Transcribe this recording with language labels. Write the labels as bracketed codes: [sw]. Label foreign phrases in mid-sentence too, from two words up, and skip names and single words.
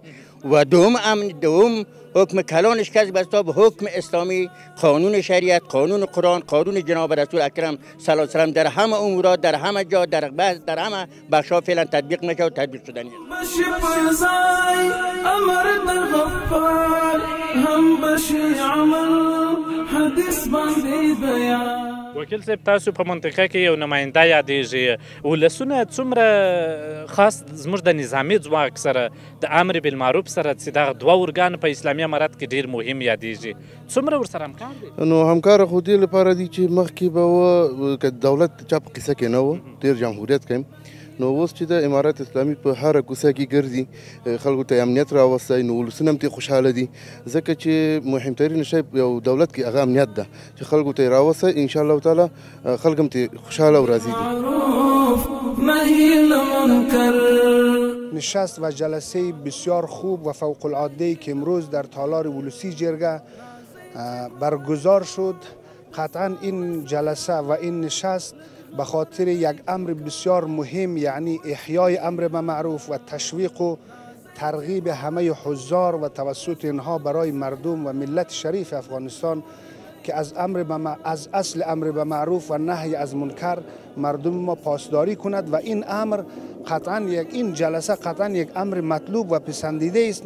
[fa] و دوم حکم کلانش که به حساب حکم اسلامی، قانون شریعت، قانون قرآن، قانون جناب رسول اکرم [ar] صلی الله علیه [fa] و در همه امورات، در همه جا، در همه بخشا فعلا تطبیق میشه و تطبیق شدنی است. [ps] وکیل صاحب، تاسو په منطقه کې یو نماینده یادیږي، ولسونه څومره خاص زموږ د نظامي ځواک سره د [ar] امر بالمعروف [ps] سره چې دغه 2 ارګان په اسلامي امارت کې ډیر مهم یادیږي، څومره ورسره همکار دي؟ نو همکار خو دې لپاره دي چې مخکې به که دولت چا په قصه کې نه و، ډېر جمهوریت کوي، نو اوس چې د امارت اسلامي په هره کوڅه کې ګرځي، خلکو ته امنیت راوستی، نو ولسونه هم ترې خوشحاله دي، ځکه چې مهمترین شی یو دولت کې هغه امنیت ده چې خلکو ته یې راوستی. [ar] انشاءالله تعالی [ps] خلک هم ترې خوشحاله و راضي دي. [fa] نشست و جلسه بسیار خوب و فوق العاده که امروز در تالار ولسی جرگه برگزار شد. قطعا این جلسه و این نشست به خاطر یک امر بسیار مهم، یعنی احیای امر به معروف و تشویق و ترغیب همه حضار و توسط اینها برای مردم و ملت شریف افغانستان که از اصل امر به معروف و نهی از منکر مردم ما پاسداری کند و این امر قطعا این جلسه قطعا یک امر مطلوب و پسندیده است.